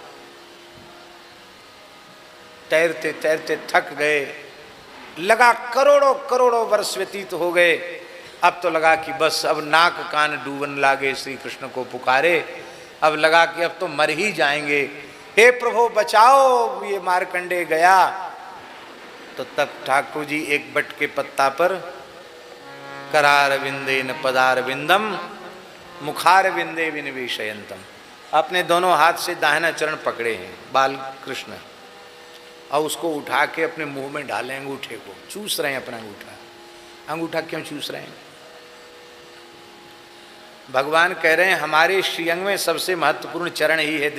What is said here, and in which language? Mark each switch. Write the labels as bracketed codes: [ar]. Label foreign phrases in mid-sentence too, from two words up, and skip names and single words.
[hi] तैरते तैरते थक गए, लगा करोड़ों करोड़ों वर्ष व्यतीत हो गए। अब तो लगा कि बस अब नाक कान डूबन लागे, श्री कृष्ण को पुकारे। अब लगा कि अब तो मर ही जाएंगे, हे प्रभु बचाओ, ये मार्कंडेय गया। तो तब ठाकुर जी एक बट के पत्ता पर [sa] करार विंदेन पदार विंदम मुखार विंदे विनिवेशयंतम, [hi] अपने दोनों हाथ से दाहिना चरण पकड़े हैं बाल कृष्ण, और उसको उठा के अपने मुंह में डालें, अंगूठे को चूस रहे हैं अपना अंगूठा। अंगूठा क्यों चूस रहे हैं? भगवान कह रहे हैं हमारे श्रीअंग में सबसे महत्वपूर्ण चरण ही है।